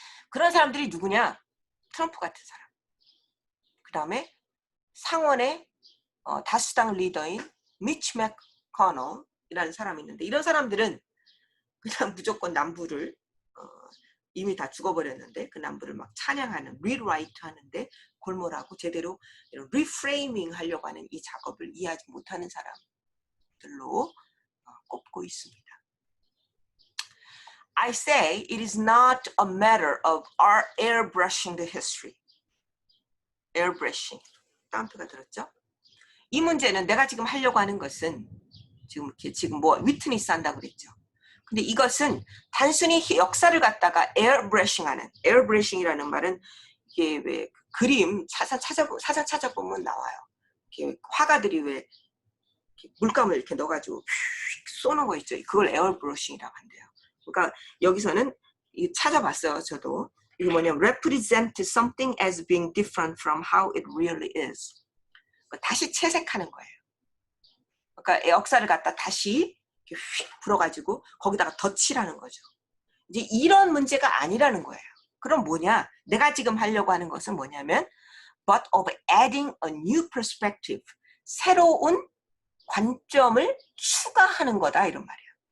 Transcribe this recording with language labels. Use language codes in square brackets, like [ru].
[ko] 그런 사람들이 누구냐? 트럼프 같은 사람. 그 다음에 상원의 다수당 리더인 미치 맥코널이라는 사람이 있는데, 이런 사람들은 그냥 무조건 남부를 이미 다 죽어버렸는데 그 남부를 막 찬양하는, 리라이트 하는데 골몰하고 제대로 리프레이밍 하려고 하는 이 작업을 이해하지 못하는 사람들로 꼽고 있습니다. [en] I say it is not a matter of our airbrushing the history. [ko] airbrushing. 땀표가 들었죠? 이 문제는, 내가 지금 하려고 하는 것은 지금 뭐 위트니스 한다고 그랬죠. 근데 이것은 단순히 역사를 갖다가 에어브러싱하는, 에어브러싱이라는 말은 이게 왜 그림 사전 찾아보면 나와요. 이렇게 화가들이 왜 이렇게 물감을 이렇게 넣어가지고 쏘는 거 있죠. 그걸 에어브러싱이라고 한대요. 그러니까 여기서는 찾아봤어요. 저도. 이게 뭐냐면 [en] represent something as being different from how it really is. [ko] 다시 채색하는 거예요. 그러니까 역사를 갖다 다시 휙 불어가지고 거기다가 덧칠하는 거죠. 이제 이런 문제가 아니라는 거예요. 그럼 뭐냐? 내가 지금 하려고 하는 것은 뭐냐면 [en] but of adding a new perspective. [ko] 새로운 관점을 추가하는 거다 이런 말이에요.